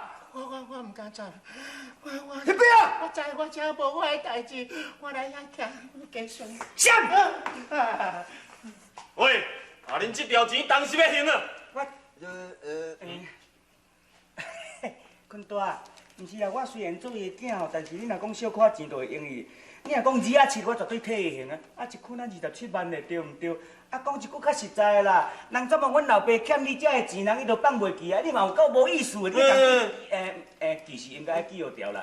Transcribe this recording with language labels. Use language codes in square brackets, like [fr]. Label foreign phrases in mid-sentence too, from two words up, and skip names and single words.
[nan] 我唔敢走，你不要！我知无我的代志，我来遐徛继续。闪！喂，啊，恁这条钱当时要还啊？坤大，毋是啊，我虽然做伊囝吼，但是你若讲小可钱就会用伊。你若讲2+7，我绝对替伊还啊。啊，一捆27万的，对毋对？啊，讲一句较实在的啦，人怎么阮老爸欠你遮的钱，人伊都放袂记啊？你嘛有够无意思的，你讲其实应该记号掉啦。